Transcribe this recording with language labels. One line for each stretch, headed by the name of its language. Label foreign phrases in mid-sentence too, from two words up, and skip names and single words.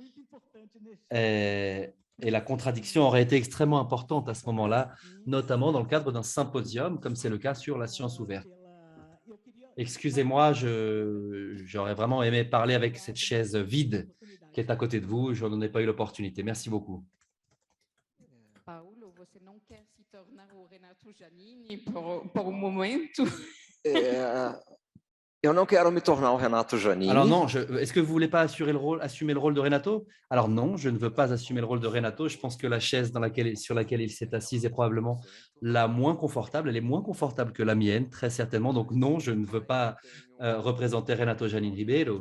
French: Et la contradiction aurait été extrêmement importante à ce moment-là, notamment dans le cadre d'un symposium, comme c'est le cas sur la science ouverte. Excusez-moi, j'aurais vraiment aimé parler avec cette chaise vide qui est à côté de vous. Je n'en ai pas eu l'opportunité. Merci beaucoup.
Portuguese: Paulo, você não quer se tornar o Renato Giannini por um momento? Eu não quero me tornar o Renato Giannini.
French: Alors non, est-ce que vous ne voulez pas assumer le rôle de Renato? Alors non, je ne veux pas assumer le rôle de Renato. Je pense que la chaise sur laquelle il s'est assis est probablement la moins confortable. Elle est moins confortable que la mienne, très certainement. Donc non, je ne veux pas représenter Renato Janin Ribeiro.